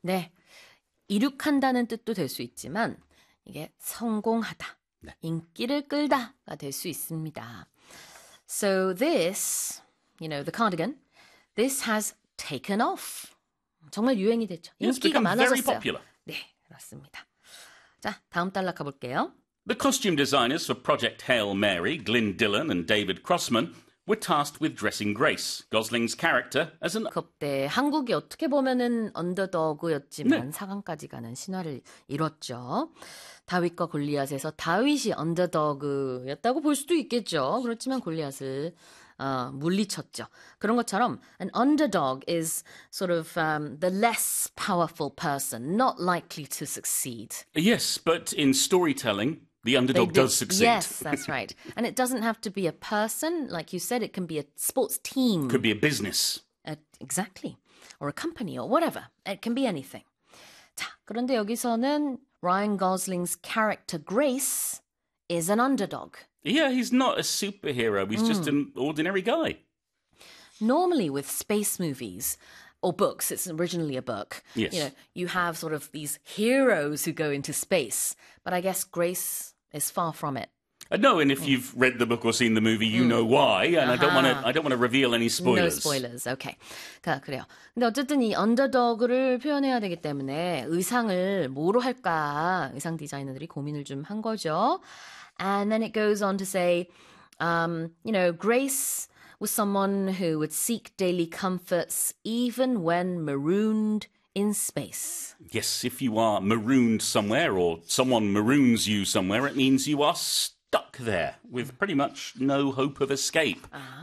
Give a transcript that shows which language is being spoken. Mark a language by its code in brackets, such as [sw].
[ko] 네, 이륙한다는 뜻도 될 수 있지만 이게 성공하다, 네. 인기를 끌다가 될 수 있습니다. [en] So this, you know, the cardigan, this has taken off. [ko] 정말 유행이 됐죠. 인기가 많아졌어요. 네. 그렇습니다. 자, 다음 달락 가볼게요. [en] The costume designers for Project Hail Mary, Glyn Dillon and David Crossman, were tasked with dressing Grace, Gosling's character, as an... [ko] 그때 한국이 어떻게 보면은 언더더그였지만 네. 4강까지 가는 신화를 이뤘죠. 다윗과 골리앗에서 다윗이 언더더그였다고 볼 수도 있겠죠. 그렇지만 골리앗을 물리쳤죠. 그런 것처럼 [en] an underdog is sort of the less powerful person, not likely to succeed. Yes, but in storytelling, the underdog does succeed. Yes, that's right. And it doesn't have to be a person. Like you said, it can be a sports team. Could be a business. Exactly. Or a company or whatever. It can be anything. [ko] 자, 그런데 여기서는 [en] Ryan Gosling's character Grace is an underdog. Yeah, he's not a superhero. He's just an ordinary guy. Normally with space movies or books, it's originally a book. Yes. You know, you have sort of these heroes who go into space. But I guess Grace is far from it. No, and if you've read the book or seen the movie, you know why. And I don't want to reveal any spoilers. No spoilers. Okay. [ko] 그래요. 근데 어쨌든 이 언더더그를 표현해야 되기 때문에 의상을 뭐로 할까? 의상 디자이너들이 고민을 좀 한 거죠. [en] And then it goes on to say, you know, Grace was someone who would seek daily comforts even when marooned in space. Yes, if you are marooned somewhere or someone maroons you somewhere, it means you are stuck there with pretty much no hope of escape. Uh-huh.